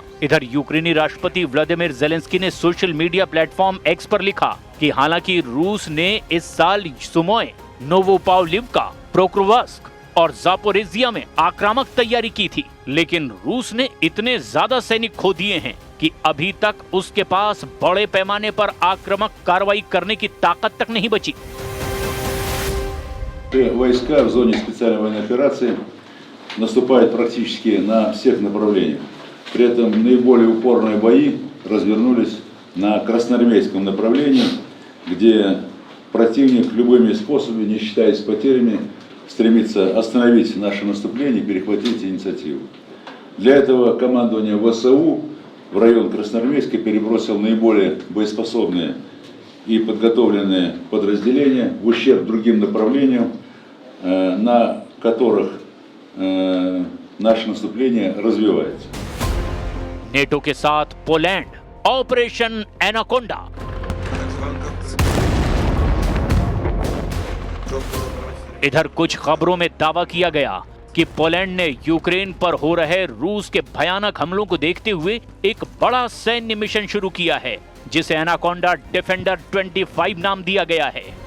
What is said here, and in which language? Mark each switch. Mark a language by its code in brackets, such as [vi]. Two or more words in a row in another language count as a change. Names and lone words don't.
[hi] इधर यूक्रेनी राष्ट्रपति व्लादिमीर ज़ेलेंस्की ने [en] social media platform [hi] एक्स पर लिखा कि हालांकि रूस ने इस साल सुमोय, नोवोपावलिवका, पोक्रोवस्क और जापोरेजिया में आक्रामक तैयारी की थी, लेकिन रूस ने इतने ज्यादा सैनिक खो दिए हैं कि अभी तक उसके पास बड़े पैमाने पर आक्रामक कार्रवाई करने की ताकत तक नहीं बची। [ru] Войска в зоне специальной военной операции наступают практически на всех направлениях. При этом наиболее упорные бои развернулись на красноармейском направлении, где противник любыми способами, не считаясь потерями, стремится остановить наше наступление и перехватить инициативу. Для этого командование ВСУ в район Красноармейска перебросил наиболее боеспособные и подготовленные подразделения в ущерб другим направлениям, на которых наше наступление развивается. [hi] नेटो के साथ पोलैंड, ऑपरेशन एनाकोंडा। इधर कुछ खबरों में दावा किया गया कि पोलैंड ने यूक्रेन पर हो रहे रूस के भयानक हमलों को देखते हुए एक बड़ा सैन्य मिशन शुरू किया है, जिसे एनाकोंडा डिफेंडर 25 नाम दिया गया है।